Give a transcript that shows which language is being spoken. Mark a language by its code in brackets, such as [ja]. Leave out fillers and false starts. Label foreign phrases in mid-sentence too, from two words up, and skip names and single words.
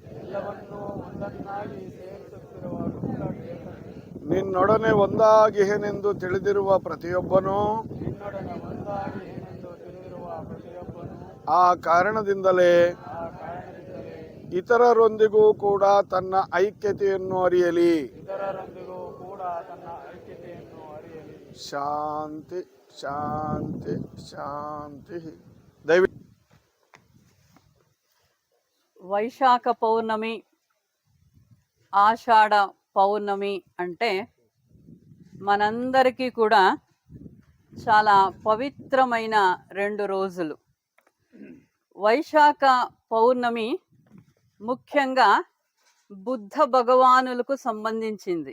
[kn] ನಿನ್ನೊಡನೆ ಒಂದಾಗಿಹೆನೆಂದು ತಿಳಿದಿರುವ ಪ್ರತಿಯೊಬ್ಬನೂ ಆ ಕಾರಣದಿಂದಲೇ ಇತರರೊಂದಿಗೂ ಕೂಡ ತನ್ನ ಐಕ್ಯತೆಯನ್ನು ಅರಿಯಲಿ. ಶಾಂತಿ ಶಾಂತಿ ಶಾಂತಿ. ದಯವಿಟ್ಟು [te] వైశాఖ పౌర్ణమి, ఆషాఢ పౌర్ణమి అంటే మనందరికీ కూడా చాలా పవిత్రమైన 2 రోజులు. వైశాఖ పౌర్ణమి ముఖ్యంగా బుద్ధ భగవానులకు సంబంధించింది.